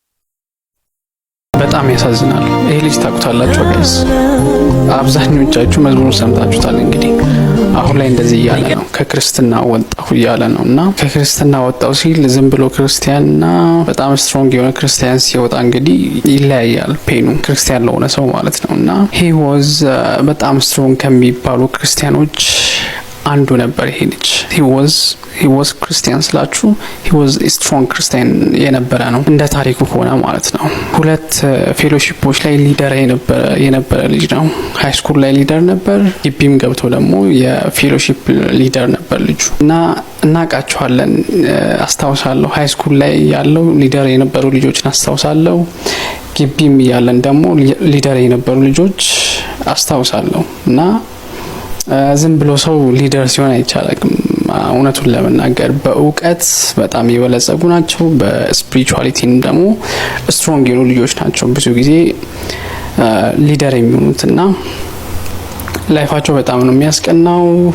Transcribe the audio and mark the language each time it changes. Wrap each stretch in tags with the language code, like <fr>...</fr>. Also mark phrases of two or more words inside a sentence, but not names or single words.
<am>በጣም ያሳዝናል። ይሄ ልጅ ታውቁታላችሁ ጋይስ፣ አብዛኞቻችሁ መዝሙሩን ሰምታችሁታል። እንግዲህ አሁን ላይ እንደዚህ እያለ ነው፣ ከክርስትና ወጣሁ እያለ ነው። እና ከክርስትና ወጣሁ ሲል ዝም ብሎ ክርስቲያንና በጣም ስትሮንግ የሆነ ክርስቲያን ሲወጣ እንግዲህ ይለያያል ፔኑ፣ ክርስቲያን ለሆነ ሰው ማለት ነው። እና</am> <en>he was</en> <am>በጣም ስትሮንግ ከሚባሉ ክርስቲያኖች አንዱ ነበር ይሄ ልጅ።</am> <en>he was</en> <am>ክርስቲያን ስላችሁ</am> <en>he was a strong</en> <am>ክርስቲያን የነበረ ነው እንደ ታሪኩ ሆነ ማለት ነው። 2 ፌሎሺፖች ላይ ሊደር የነበረ ልጅ ነው። ሃይ ስኩል ላይ ሊደር ነበር፣ ግቢም ገብቶ ደግሞ የፌሎሺፕ ሊደር ነበር ልጁ እና እናቃቸዋለን። አስታውሳለሁ</am> <en>high school</en> <am>ላይ ያለው ሊደር የነበሩ ልጆችን አስታውሳለሁ። ግቢም ያለን ደግሞ ሊደር የነበሩ ልጆች አስታውሳለሁ። እና ዝም ብሎ ሰው ሊደር ሲሆን አይቻልም። እውነቱን ለመናገር በእውቀት በጣም የበለጸጉ ናቸው፣ በስፒሪቹዋሊቲም ደግሞ ስትሮንግ የሆኑ ልጆች ናቸው ብዙ ጊዜ ሊደር የሚሆኑትና ላይፋቸው በጣም ነው የሚያስቀናው።</am>